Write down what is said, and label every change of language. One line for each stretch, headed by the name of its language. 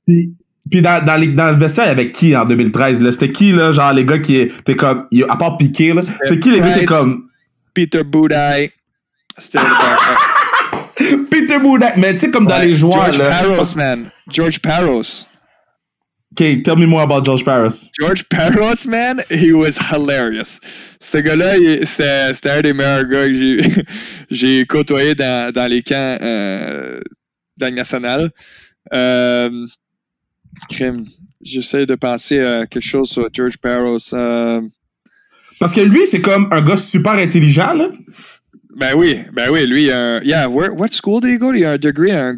French: Puis dans le vestiaire, il y avait qui en 2013? Là? C'était qui, là, genre les gars qui étaient comme... À part Piqué, là. C'est qui les gars qui étaient comme... Peter Budaj. C'était Peter Budaj. Mais tu sais, comme dans les joueurs, George là... Parros, man. George Parros.
English: OK, tell me more about George Parros. George Parros, man, he was hilarious.
French: Ce gars-là, c'était un des meilleurs gars que j'ai côtoyé dans les camps dans le national. Crime. J'essaie de penser à quelque chose sur George Parros. Parce que lui, c'est comme un gars super intelligent, là. Ben oui, lui,
English: what school did he go?
French: Il a un degree,